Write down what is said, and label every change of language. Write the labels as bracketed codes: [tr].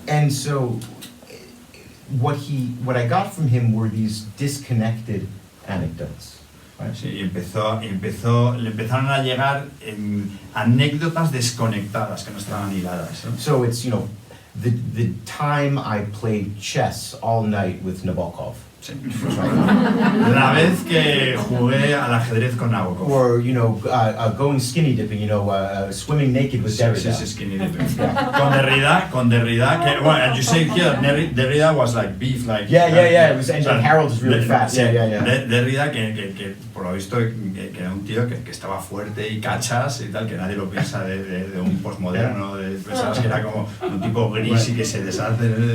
[en] And so what I got from him were these disconnected anecdotes. Right? [es] Sí, y le empezaron a llegar anécdotas desconectadas que no estaban hiladas. ¿Eh? [en] So it's, you know, the time I played chess all night with Nabokov. [es] Sí. La vez que jugué al ajedrez con Nabokov. [en] Or, you know, going skinny dipping, you know, swimming naked with Derrida. [es] Sí, skinny dipping. Con Derrida, que, [en] well, as you say here, Derrida was like beef, like... Yeah. It was, and Harold was really fast. Yeah. [es] Derrida, que por lo visto, que era un tío que estaba fuerte y cachas y tal, que nadie lo piensa de un postmoderno, pensabas que era como un tipo gris y que se deshace.